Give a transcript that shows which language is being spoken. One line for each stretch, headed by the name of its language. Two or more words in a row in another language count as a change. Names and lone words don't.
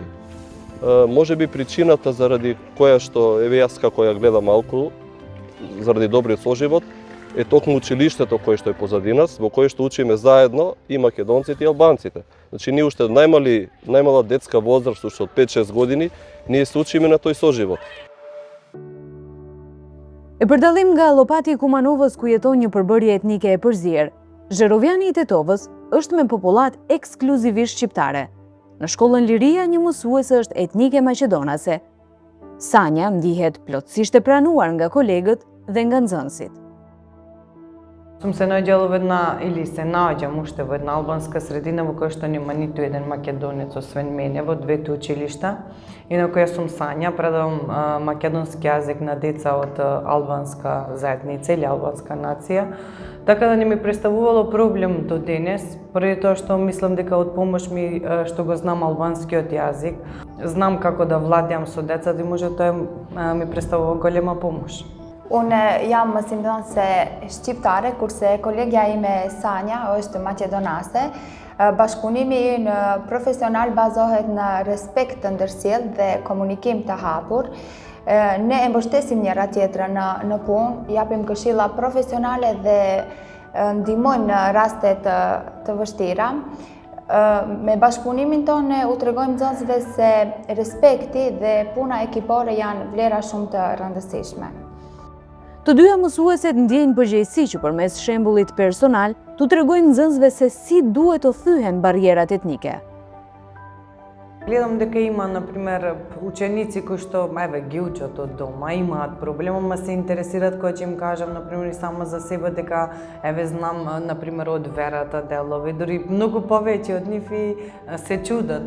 Macedonian: Може би причината заради која што, еве јас како ја гледам малку, заради добриот соживот, е токму училиштето кое што е позади нас, во кое што учиме заедно и македонците и албанците. Значи ние уште од најмала детска возраст, уште од 5-6 години, ние се учиме на тој соживот.
Albanian: E përdalim nga Llopati i Kumanovës ku jeton një përbërje etnike e përzier, Zheroviani i Tetovës është me popullat ekskluzivisht shqiptare. Në shkollën Liria një mësuese është etnike maqedonase. Sanja ndihet plotësisht e pranuar nga kolegët dhe nga nxënësit.
Macedonian: Сум се наоѓала во една, или се наоѓам уште во една албанска средина во која што нема ниту еден македонец освен мене во двете училишта, и на која сум Сања, предавам македонски јазик на деца од албанска заедница или албанска нација, така да не ми представувало проблем до денес, поради тоа што мислам дека од помош ми што го знам албанскиот јазик, знам како да владеам со децата и може тоа ми представува голема помош.
Albanian: Unë jam mësimdhënëse shqiptare, kurse kolegja ime Sanja është maqedonase. Bashkëpunimi në profesional bazohet në respekt të ndërsjellë dhe komunikim të hapur. Ne e mbështesim njëra tjetrën në punë, japim këshilla profesionale dhe ndihmojmë në raste të vështira. Me bashkëpunimin tonë ne u tregojmë nxënësve se respekti dhe puna ekipore janë vlera shumë të rëndësishme. Të dyja mësueset ndjejnë përgjegjësi që përmes shembullit personal t'u tregojnë nxënësve se si duhet të thyhen barrierat etnike.
Macedonian: Гледам дека има, например, ученици кои што ги учат од дома, имаат проблем, ама се интересираат кога ќе им кажам, например, и само за себе дека знам, например, од верата делови, дури многу повеќе од нив и се чудат.